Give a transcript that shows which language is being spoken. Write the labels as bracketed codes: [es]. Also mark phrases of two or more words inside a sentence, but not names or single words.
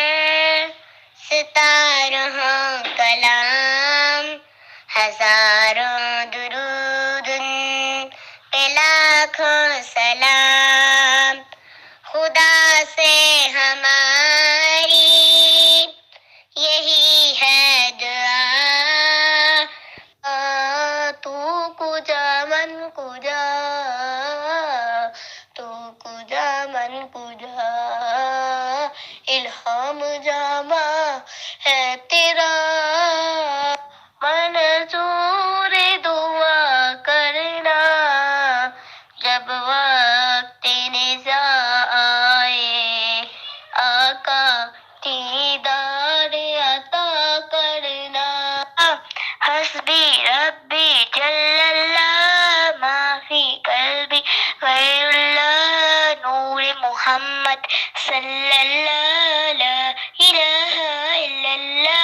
[ur] ستارہ کلام ہزاروں درود پہ لاکھوں سلام خدا سے ہماری یہی ہے دعا [fa] تو کجا من کجا تو کجا من کجا [ur] الہام جامع ہے تیرا منظور دعا کرنا جب وقت نزاع آئے آقا دیدار عطا کرنا [ar] حسبی ربی جل اللہ ما فی قلبی غیر اللہ نور محمد صلی اللہ لا الہ الا اللہ.